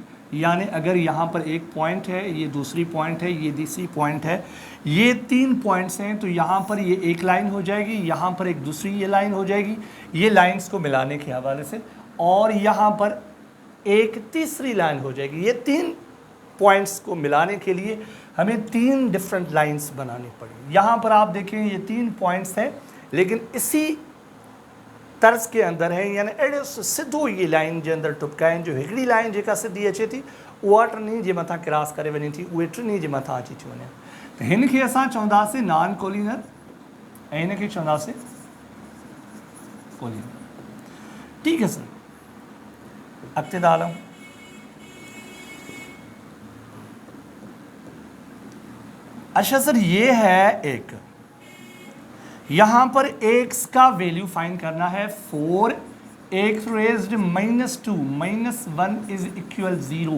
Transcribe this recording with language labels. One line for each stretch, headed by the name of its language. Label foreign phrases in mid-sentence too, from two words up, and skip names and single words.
Hindi: यानी अगर यहाँ पर एक पॉइंट है, ये दूसरी पॉइंट है, ये तीसरी पॉइंट है, ये 3 पॉइंट्स हैं, तो यहाँ पर ये एक लाइन हो जाएगी, यहाँ पर एक दूसरी ये लाइन हो जाएगी, ये लाइंस को मिलाने के हवाले से, और यहाँ पर एक तीसरी लाइन हो जाएगी। ये 3 पॉइंट्स को मिलाने के लिए हमें 3
English: different lines
Hindi: बनानी पड़ी। यहाँ पर आप देखें ये 3 पॉइंट्स हैं, लेकिन इसी तर्ज के अंदर है,
Sindhi: यानी एड़े सिधो ये लाइन जे अंदर टुपकाइन, जो हिकिड़ी लाइन जेका सिधी अचे थी उहा टिनी जे मथां क्रॉस करे वञे थी, उहे टिनी जे मथां अची थी वञे। त हिन खे असां चवंदासीं
English: non collinear
Sindhi: ऐं हिन खे चवंदासीं कोलिनर।
Hindi: ठीक है सर,
Sindhi: अॻिते था हलूं।
Hindi: अच्छा सर, ये है एक, यहाँ पर x का वैल्यू फाइंड करना है
English: 4x raised -2 -1 is equal 0.